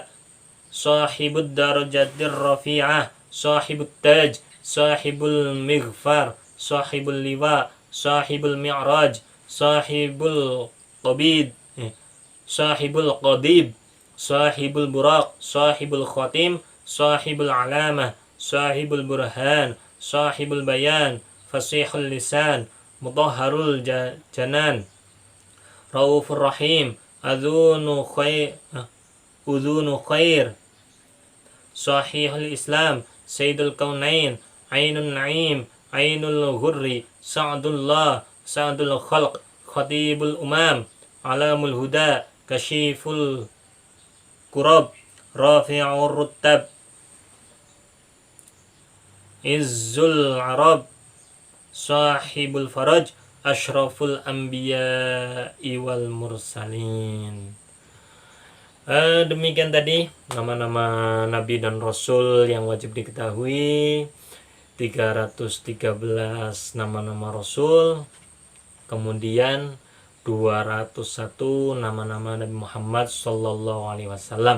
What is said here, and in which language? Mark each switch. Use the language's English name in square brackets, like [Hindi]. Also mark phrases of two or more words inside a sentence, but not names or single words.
[Arabic] صاحب الدرجة الرفيعة، صاحب التاج، صاحب المغفر، صاحب اللواء، صاحب المعراج، صاحب القبيد، صاحب القضيب، صاحب البراق، صاحب الخاتم، صاحب العلامة، صاحب البرهان، صاحب البيان، فصيح اللسان، مطهر الجنان، رؤوف رحيم، أذن خير، صحيح الإسلام، سيد الكونين، عين النعيم، عين الغر، سعد الله، سعد الخلق، خطيب الأمم، علم الهدى، كاشف الكرب، رفيع الرتب، عز العرب، صاحب الفرج، أشرف الأنبياء والمرسلين. [Indonesian] Demikian tadi nama-nama nabi dan rasul yang wajib diketahui, 313 nama-nama rasul, kemudian 201 nama-nama Nabi Muhammad [Arabic] صلى الله عليه وسلم.